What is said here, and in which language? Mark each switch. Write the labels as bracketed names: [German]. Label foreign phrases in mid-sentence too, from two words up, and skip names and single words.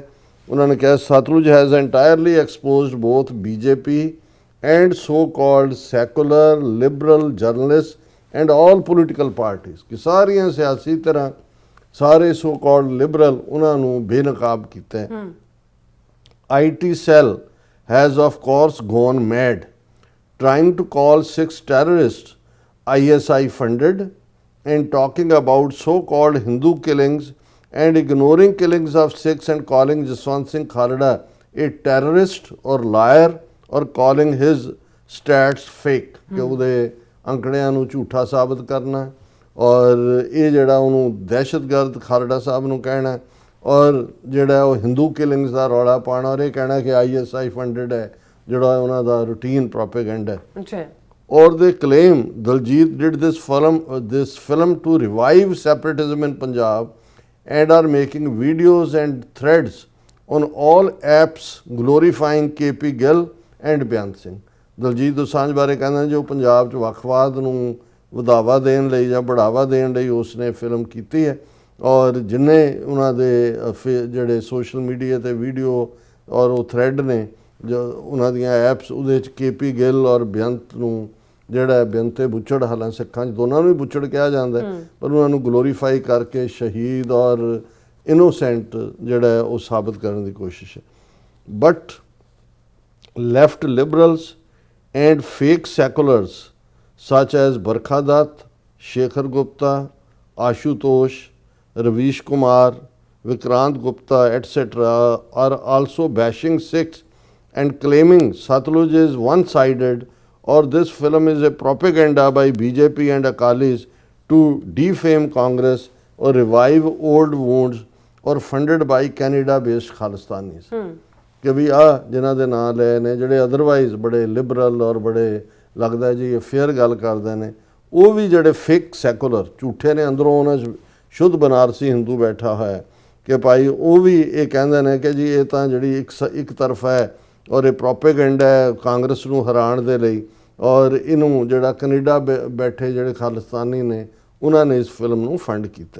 [Punjabi] ਉਹਨਾਂ ਨੇ ਕਿਹਾ [English] Satluj has entirely exposed both BJP and so called secular liberal journalist and all political parties, [Punjabi] ਕਿ ਸਾਰੀਆਂ ਸਿਆਸੀ ਤਰ੍ਹਾਂ ਸਾਰੇ [English] so called liberal [Punjabi] ਉਹਨਾਂ ਨੂੰ ਬੇਨਕਾਬ ਕੀਤਾ। [English] IT cell has of course gone mad trying to call 6 terrorists ISI funded and talking about so-called Hindu killings and ignoring killings of Sikhs and calling Jaswant Singh Khalda a terrorist or liar or calling his stats fake, [Punjabi] ਕਿ ਉਹਦੇ ਅੰਕੜਿਆਂ ਨੂੰ ਝੂਠਾ ਸਾਬਤ ਕਰਨਾ ਔਰ ਇਹ ਜਿਹੜਾ ਉਹਨੂੰ ਦਹਿਸ਼ਤਗਰਦ ਖਾਲੜਾ ਸਾਹਿਬ ਨੂੰ ਕਹਿਣਾ ਔਰ ਜਿਹੜਾ ਉਹ [English] Hindu killings [Punjabi] ਦਾ ਰੌਲਾ ਪਾਉਣਾ ਔਰ ਇਹ ਕਹਿਣਾ ਕਿ ISI ਫੰਡਡ ਹੈ, ਜਿਹੜਾ ਉਹਨਾਂ ਦਾ [English] routine propaganda [Punjabi] ਹੈ। [English] ਔਰ they claim Daljit did this film to revive separatism in Punjab and are making videos and threads on all apps glorifying KP Gill and ਬਿਆਨ ਸਿੰਘ। [Punjabi] ਦਲਜੀਤ ਦੋਸਾਂਝ ਬਾਰੇ ਕਹਿੰਦਾ ਜੋ ਪੰਜਾਬ 'ਚ ਵੱਖਵਾਦ ਨੂੰ ਵਧਾਵਾ ਦੇਣ ਲਈ ਜਾਂ ਬੜਾਵਾ ਦੇਣ ਲਈ ਉਸਨੇ ਫਿਲਮ ਕੀਤੀ ਹੈ ਔਰ ਜਿੰਨੇ ਉਹਨਾਂ ਦੇ ਜਿਹੜੇ [English] social media [Punjabi] ਤੇ ਵੀਡੀਓ ਔਰ ਉਹ ਥ੍ਰੈਡ ਨੇ ਜੋ ਉਹਨਾਂ ਦੀਆਂ ਐਪਸ ਉਹਦੇ 'ਚ KP ਗਿੱਲ ਔਰ ਬੇਅੰਤ ਨੂੰ ਜਿਹੜਾ ਬੇਅੰਤੇ ਬੁੱਚੜ, ਹਾਲਾਂ ਸਿੱਖਾਂ 'ਚ ਦੋਨਾਂ ਨੂੰ ਵੀ ਬੁੱਚੜ ਕਿਹਾ ਜਾਂਦਾ ਪਰ ਉਹਨਾਂ ਨੂੰ ਗਲੋਰੀਫਾਈ ਕਰਕੇ ਸ਼ਹੀਦ ਔਰ ਇਨੋਸੈਂਟ ਜਿਹੜਾ ਉਹ ਸਾਬਤ ਕਰਨ ਦੀ ਕੋਸ਼ਿਸ਼ ਹੈ। [English] ਬਟ left liberals and fake seculars such as Barkha Dutt, Shekhar Gupta, Ashutosh, Ravish Kumar, Vikrant Gupta, etc. are also bashing Sikhs and claiming Satluj is one-sided or this film is a propaganda by BJP and Akalis to defame Congress or revive old wounds or funded by Canada-based Khalistanis. [Punjabi] ਕਿ ਵੀ ਜਿਨ੍ਹਾਂ ਦੇ ਨਾਂ ਲਏ ਨੇ ਜਿਹੜੇ ਅਦਰਵਾਈਜ਼ ਬੜੇ ਲਿਬਰਲ ਔਰ ਬੜੇ ਲੱਗਦਾ ਜੀ ਇਹ ਫੇਅਰ ਗੱਲ ਕਰਦੇ ਨੇ, ਉਹ ਵੀ ਜਿਹੜੇ [English] fake secular [Punjabi] ਝੂਠੇ ਨੇ, ਅੰਦਰੋਂ ਉਹਨਾਂ 'ਚ ਸ਼ੁੱਧ ਬਨਾਰਸੀ ਹਿੰਦੂ ਬੈਠਾ ਹੋਇਆ ਕਿ ਭਾਈ ਉਹ ਵੀ ਇਹ ਕਹਿੰਦੇ ਨੇ ਕਿ ਜੀ ਇਹ ਤਾਂ ਜਿਹੜੀ ਇੱਕ ਤਰਫ ਹੈ ਔਰ ਇਹ ਪ੍ਰੋਪੇਗੈਂਡਾ ਹੈ ਕਾਂਗਰਸ ਨੂੰ ਹਰਾਉਣ ਦੇ ਲਈ ਔਰ ਇਹਨੂੰ ਜਿਹੜਾ ਕੈਨੇਡਾ ਬੈਠੇ ਜਿਹੜੇ ਖਾਲਿਸਤਾਨੀ ਨੇ ਉਹਨਾਂ ਨੇ ਇਸ ਫਿਲਮ ਨੂੰ ਫੰਡ ਕੀਤਾ।